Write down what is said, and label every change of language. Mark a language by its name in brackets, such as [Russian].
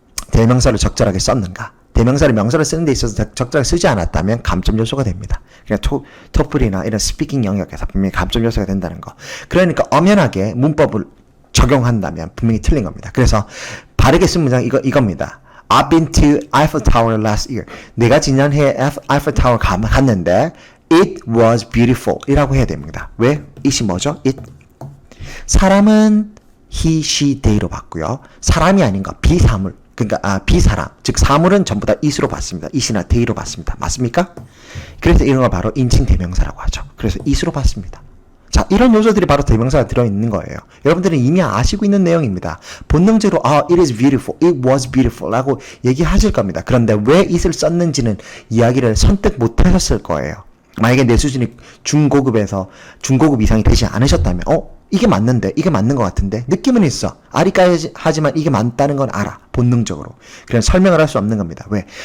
[Korean] 대명사를 적절하게 썼는가. 대명사를 명사를 쓰는 데 있어서 적절하게 쓰지 않았다면 감점 요소가 됩니다. 그러니까 토플이나 이런 스피킹 영역에서 분명히 감점 요소가 된다는 거. 그러니까 엄연하게 문법을 적용한다면 분명히 틀린 겁니다. 그래서 바르게 쓴 문장 이겁니다. [English] I've been to Eiffel Tower last year. [Korean] 내가 지난해 Eiffel Tower 갔는데 [English] it was beautiful [Korean] 이라고 해야 됩니다. 왜? it이 뭐죠? it. 사람은 he, she, they로 봤고요. 사람이 아닌 거 비사물. 그러니까 비사람. 즉 사물은 전부 다 it으로 봤습니다. it이나 they로 봤습니다. 맞습니까? 그래서 이런 걸 바로 인칭 대명사라고 하죠. 그래서 it으로 봤습니다. 자, 이런 요소들이 바로 대명사가 들어있는 거예요. 여러분들은 이미 아시고 있는 내용입니다. 본능적으로 [English] it is beautiful, it was beautiful [Korean] 라고 얘기하실 겁니다. 그런데 왜 it을 썼는지는 이야기를 선택 못 하셨을 거예요. 만약에 내 수준이 중고급 이상이 되지 않으셨다면 이게 맞는데, 이게 맞는 것 같은데 느낌은 있어. 아리까하지만 이게 맞다는 건 알아. 본능적으로. 그냥 설명을 할 수 없는 겁니다. 왜?